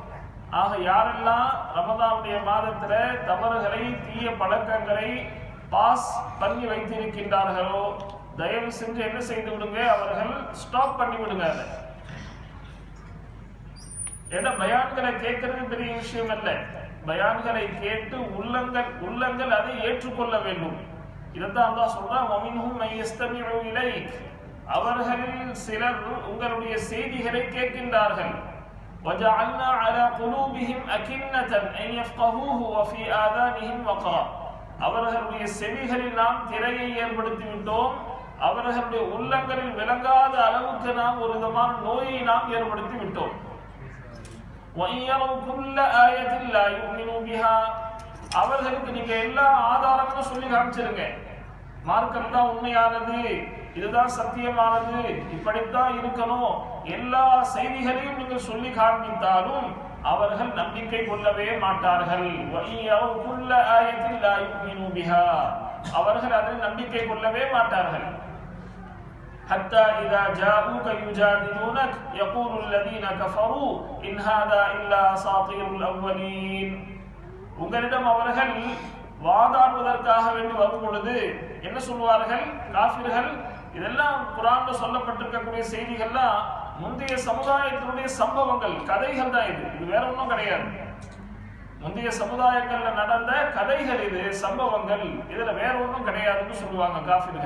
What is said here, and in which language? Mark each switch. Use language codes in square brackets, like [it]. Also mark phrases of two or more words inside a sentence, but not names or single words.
[ta] ஆக யாரெல்லாம் ரமதானுடைய மாதத்துல தவறுகளை, தீய பழக்கங்களை பாஸ் பண்ணி வைத்திருக்கின்றார்களோ தயவு செஞ்சு என்ன செய்து விடுங்க? அவர்கள் ஸ்டாப் பண்ணி விடுங்க. அதை ஏன்னா பயான்களை கேட்கறது பெரிய விஷயம் அல்ல, பயான்களை கேட்டு உள்ளங்கள் அதை ஏற்றுக்கொள்ள வேண்டும். இதைத்தான் அல்லாஹ் சொல்றான், [ar] وَمِنْهُمْ مَنْ يَسْتَمِعُ إِلَيْكَ. [ta] அவர்களில் சிலர் உங்களுடைய செய்திகளை கேட்கின்றார்கள். [ar] وَجَعَلْنَا عَلَى قُلُوبِهِمْ أَكِنَّةً أَنْ يَفْقَهُوهُ وَفِي آذَانِهِمْ وَقْرًا. [ta] அவர்களுடைய செவிகளில் நாம் திரையை ஏற்படுத்தி விட்டோம், அவர்களுடைய உள்ளங்களில் விளங்காத அளவுக்கு நாம் ஒரு விதமான நோயை நாம் ஏற்படுத்தி விட்டோம். [ar] وَإِنْ يَرَوْا كُلَّ آيَةٍ لَا يُؤْمِنُوا بِهَا. [ta] அவர்களுக்கு நீங்க எல்லா ஆதாரங்களும் சொல்லி காமிச்சிருங்க. மார்க்கம் தான் உண்மையானது, இதுதான் சத்தியமானது, இப்படித்தான் இருக்கணும், எல்லா செய்திகளையும் நீங்கள் சொல்லி காண்பித்தாலும் அவர்கள் நம்பிக்கை கொள்ளவே மாட்டார்கள். அவர்கள் அதில் நம்பிக்கை கொள்ளவே மாட்டார்கள். [ar] حتى إذا جاءوك يجادلونك يقول الذين كفروا إن هذا إلا أساطير الأولين. [ta] உங்களிடம் அவர்கள் வாதாடுவதற்காக வேண்டி வரும் பொழுது என்ன சொல்வார்கள் காஃபிர்கள்? இதெல்லாம் குர்ஆன்ல சொல்லப்பட்டிருக்கக்கூடிய செய்திகள்லாம் முந்தைய சமுதாயத்தினுடைய சம்பவங்கள், கதைகள் தான். இது வேற ஒன்றும் கிடையாது. முந்தைய சமுதாயங்கள்ல நடந்த கதைகள், இது சம்பவங்கள், இதுல வேற ஒன்றும் கிடையாதுன்னு சொல்லுவாங்க காஃபிர்கள்.